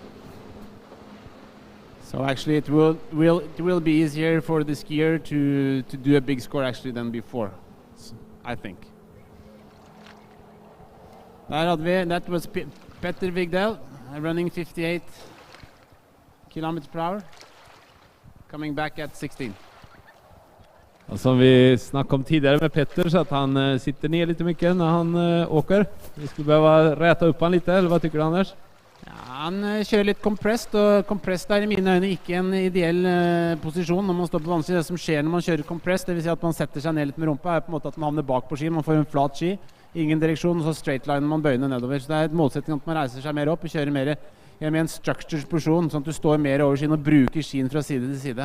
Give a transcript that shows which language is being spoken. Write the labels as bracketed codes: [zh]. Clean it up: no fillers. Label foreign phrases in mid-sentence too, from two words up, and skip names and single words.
[en] So actually it will be easier for the skier to do a big score actually than before, I think. That was Petter Vigdal running 58 kilometers per hour, coming back at 16. [sv] Och som vi snackade om tidigare med Petter, så att han sitter ner lite mycket när han åker. Vi skulle behöva räta upp han lite, eller vad tycker du, Anders? [no] Ja, han kjører litt compressed, og compressed er i mine øyne ikke en ideell posisjon når man står på vanskelig. Det som skjer når man kjører compressed, det vil si at man setter seg ned litt med rumpa, er på en måte at man havner bak på ski, man får en flat ski, ingen direksjon, og så straightliner man bøyene nedover. Så det er et målsetting at man reiser seg mer opp og kjører mer med en structured posisjon, sånn at du står mer over skien og bruker skien fra side til side.